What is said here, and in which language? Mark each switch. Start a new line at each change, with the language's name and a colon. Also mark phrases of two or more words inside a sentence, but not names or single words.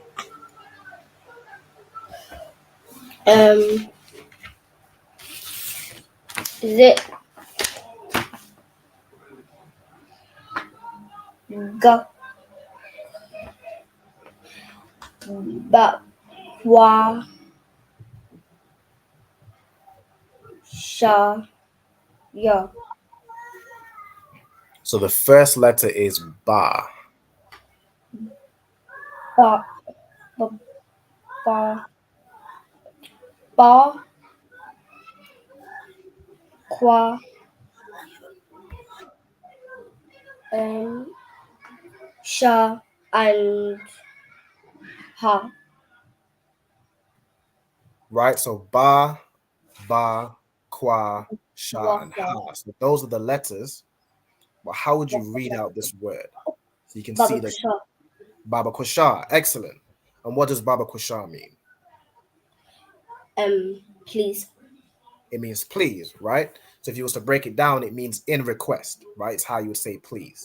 English: Is it Ga Ba Wa Sha Ya? So the first letter is Ba. Ba Ba Ba Ba Qua Sha and Ha. Right? So Ba, Kwa, Sha, and Ha. So those are the letters. But how would you read out this word? So you can see that Baba Kusha. Excellent. And what does Baba Kusha mean? Please. It means please, right? So if you was to break it down, it means in request, right? It's how you would say please.